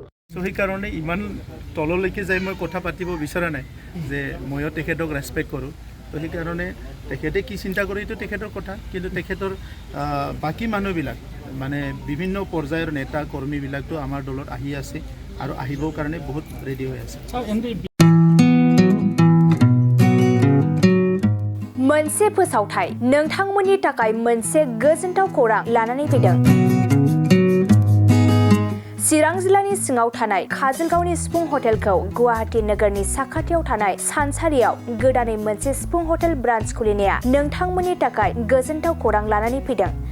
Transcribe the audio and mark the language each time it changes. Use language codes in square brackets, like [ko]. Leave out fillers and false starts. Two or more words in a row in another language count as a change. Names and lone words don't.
[as] চ' সেইকাৰণে ইমান তললৈকে যাই মই কথা পাতিব বিচৰা নাই, যে ময়ো তেখেতক ৰেচপেক্ট কৰোঁ। তো সেইকাৰণে তেখেতে কি চিন্তা কৰে এইটো তেখেতৰ কথা, কিন্তু তেখেতৰ বাকী মানুহবিলাক মানে বিভিন্ন পৰ্যায়ৰ নেতা কৰ্মীবিলাকতো আমাৰ দলত আহি আছে আৰু আহিবৰ কাৰণে বহুত ৰেডি হৈ আছে। [brx] मोनसे फोसावथाय नोंथांमोननि थाखाय मोनसे गोजोनथाव खौरां लानानै फैदों। चिरां जिल्लानि सिङाव थानाय काजलगावनि सिफुं हटेलखौ गुवाहाटी नोगोरनि साखाथियाव थानाय सानसारियाव गोदानै मोनसे सिफुं हटेल ब्रान्च खुलिनाया नोंथांमोननि थाखाय गोजोनथाव खौरां लानानै फैदों।